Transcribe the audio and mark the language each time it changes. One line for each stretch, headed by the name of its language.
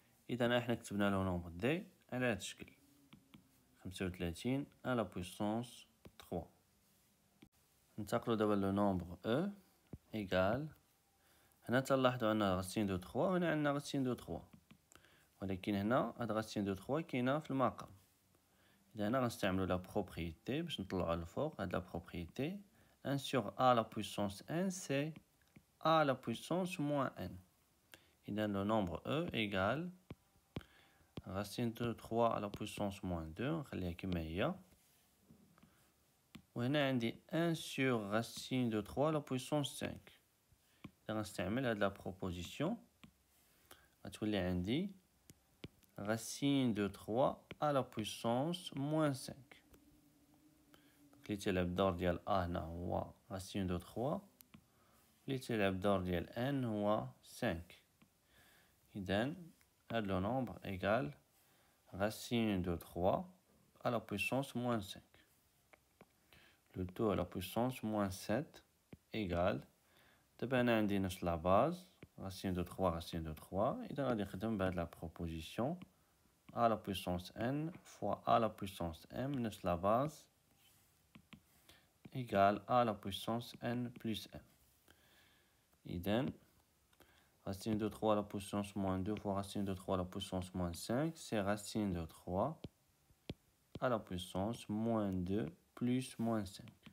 Arabic: إذا احنا كتبنا لو نومبر دي على هاد الشكل 35 على بويسونس 3. ننتقلو دابا لو نومبر او إيكال. هنا تلاحظوا عندنا غاسين دو 3 وهنا عندنا غاسين دو 3 ولكن هنا هاد غاسين دو 3 كاينه في المقام. إذا هنا غنستعملو لا بروبريتي باش نطلعو الفوق. هاد لا بروبريتي
French: 1 sur a la puissance n c'est a la puissance moins n. إذا le nombre e égale racine de 3 à la puissance moins 2
Arabic: نخليها كما هي. وهنا عندي
French: 1 sur racine de 3 à la puissance 5.
Arabic: إذا غنستعمل هاد لا بروبوزيسيون غتولي عندي
French: racine de 3 à la puissance moins 5.
Arabic: اللي تيلعب الدور ديال a هنا هو
French: racine de 3
Arabic: اللي تيلعب الدور ديال n هو 5. إذن هاد لو نومبر إيكال
French: racine de 3 à la puissance moins 5. Le tout à la puissance moins 7 égale.
Arabic: دابا أنا عندي نفس لا باز
French: racine de 3 racine de 3.
Arabic: إذا غادي نخدم بهاد لا بروبوزيسيون
French: à la puissance n fois a la puissance m
Arabic: نفس لا باز
French: égale à la puissance n plus m. إذن racine de 3 à la puissance moins 2 fois racine de 3 à la puissance moins 5, c'est racine de 3 à la puissance moins 2 plus moins 5.